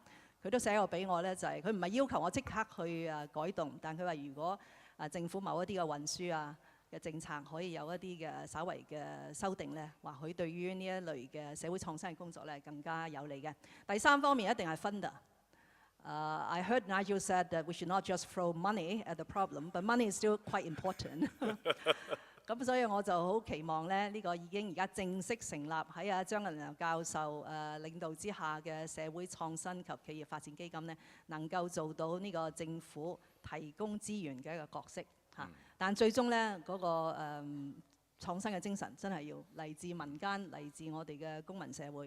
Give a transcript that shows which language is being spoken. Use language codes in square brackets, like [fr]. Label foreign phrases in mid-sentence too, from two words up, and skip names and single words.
[yue] 佢都寫過俾我咧，就係佢唔係要求我即刻去改動，但佢話如果政府某一啲嘅運輸嘅政策可以有一啲嘅稍微嘅修訂咧，或許對於呢一類嘅社會創新嘅工作咧更加有利嘅。第3方面一定係 [en] funder。I heard Nigel said that we should not just throw money at the problem, but money is still quite important 。 [yue] 咁所以我就好期望咧，呢個已經而家正式成立喺張銀良教授領導之下嘅社會創新及企業發展基金咧，能夠做到呢個政府提供資源嘅一個角色嚇。但最終咧嗰個創新嘅精神真係要嚟自民間，嚟自我哋嘅公民社會。